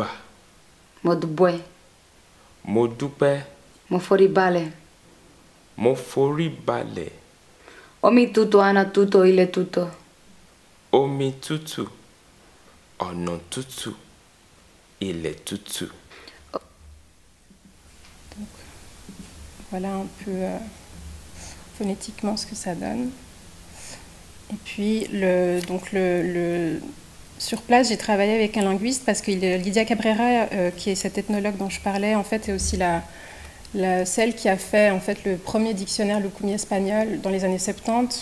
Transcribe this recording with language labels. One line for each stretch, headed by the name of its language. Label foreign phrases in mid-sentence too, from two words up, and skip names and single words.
Yoruba: Mo dúpẹ́. Mo dúpẹ́. Mo forí balẹ̀. Mo forí balẹ̀. Omi tútù, àná tútù, ilẹ̀ tútù. Omi tútù, ọ̀nà tútù, ilẹ̀ tútù.
French: Donc, voilà un peu phonétiquement ce que ça donne. Et puis, sur place, j'ai travaillé avec un linguiste parce que Lydia Cabrera, qui est cette ethnologue dont je parlais, en fait, est aussi celle qui a fait en fait, le premier dictionnaire Lukumí-Español dans les années 70.